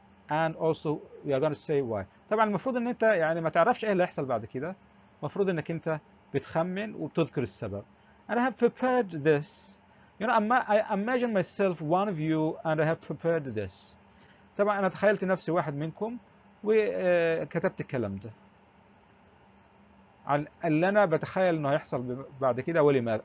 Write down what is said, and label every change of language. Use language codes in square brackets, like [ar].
[en] And also, we are going to say why. [ar] طبعا المفروض ان انت يعني ما تعرفش ايه اللي هيحصل بعد كده. المفروض انك انت بتخمن وبتذكر السبب. [en] And I have prepared this. I imagine myself one of you and I have prepared this. [ar] طبعا انا تخيلت نفسي واحد منكم وكتبت الكلام ده عن اللي انا بتخيل انه هيحصل بعد كده ولماذا.